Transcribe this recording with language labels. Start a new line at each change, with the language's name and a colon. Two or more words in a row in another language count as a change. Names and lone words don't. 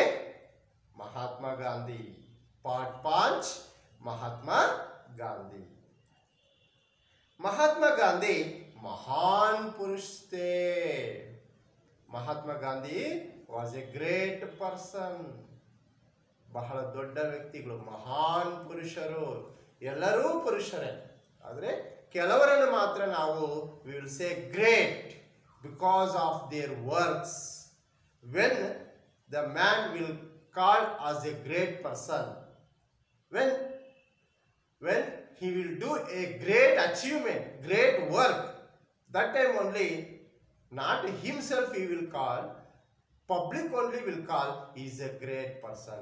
Hindi: महात्मा गांधी पाठ 5, महात्मा गांधी. महात्मा गांधी महान पुरुष थे.
English: Mahatma Gandhi was a great person.
Kannada: ಬಹಳ ದೊಡ್ಡ ವ್ಯಕ್ತಿಗಳು, ಮಹಾನ್ ಪುರುಷರು. ಎಲ್ಲರೂ ಪುರುಷರೇ, ಆದರೆ ಕೆಲವರನ್ನು ಮಾತ್ರ ನಾವು
English: we will say great because of their works. When the man will call as a great person, when he will do a great achievement, great work, that time only not himself he will call, public only will call he is a great person.